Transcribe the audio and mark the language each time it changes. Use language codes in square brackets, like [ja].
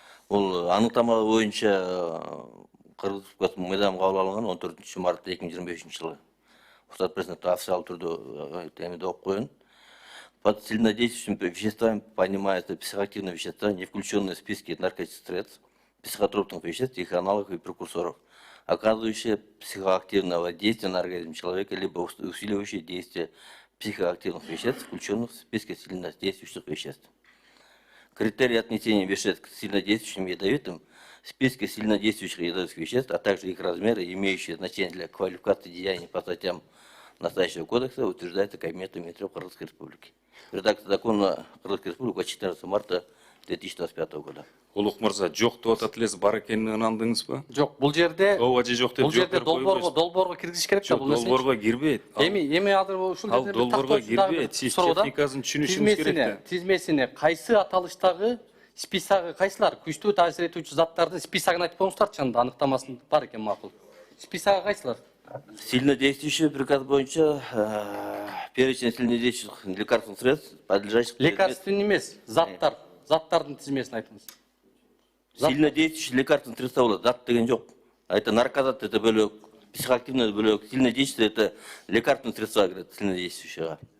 [ky] Бұл анықтама бойынша Қырғыз Республикасының мыйзамы қабыл алынған 14 март 2025 жылы. Рұқсат берсеңіздер официал түрде темеде оқып қойын. [ru] Под сильнодействующими веществами понимается психоактивные вещества, не включенные в списки наркотических средств, психотропных веществ, их аналогов и прекурсоров, оказывающие психоактивное воздействие на организм человека, либо усиливающие действие психоактивных веществ, включенных в списки сильнодействующих веществ. Критерии отнесения веществ к сильнодействующим ядовитым в списке сильнодействующих ядовитых веществ, а также их размеры, имеющие значение для квалификации деяний по статьям настоящего кодекса, утверждается Кабинетом министров Кыргызской Республики. Редакция закона Кыргызской Республики от 14 марта 2025 года. [ky] Улук мырза, жок деп атат элесиз, бар экенин ынандыңызбы? Жок, бул жерде жок деп долбоорго киргизиш керек да бул нерсе. Долбоорго кирбейт. Эми азыр ушул жерде долбоорго кирбейт. Сиз техникасын түшүнүшүңүз керек да. Тизмесине кайсы аталыштагы списогу кайсылар? Күчтүү таасир этүүчү заттардын списогун айтып коюңуздарчы, анда аныктамасын бар экен макул. Списогу кайсылар? [ru] Сильнодействующий приказ [ky] боюнча [ru] перечень сильнодействующих лекарственных средств, подлежащих... [ky] Лекарственный эмес, заттар. Заттардын тизмесин айтыңыз. [ru] Сильнодействующий лекарственные средства [kk] болады, зат деген жоқ. [ru] Это наркозат, это бөлек, психоактивный бөлек, сильнодействующий, это лекарственные средства, говорят, сильнодействующего.